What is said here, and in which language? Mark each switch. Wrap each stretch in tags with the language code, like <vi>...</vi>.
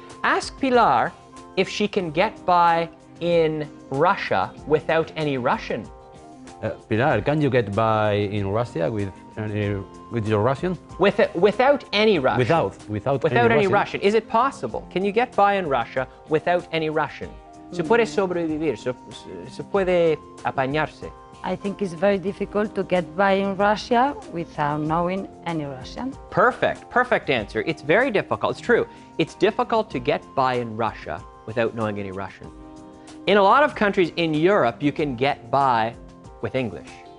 <en>Ask Pilar if she can get by in Russia without any Russian. Pilar, can you get by in Russia with your Russian? Without any Russian. Without any Russian. Is it possible? Can you get by in Russia without any Russian?</en> <es>Se puede sobrevivir, se puede apañarse.</es> <en>I think it's very difficult to get by in Russia without knowing any Russian. Perfect answer. It's very difficult. It's true. It's difficult to get by in Russia without knowing any Russian. In a lot of countries in Europe, you can get by with English.</en>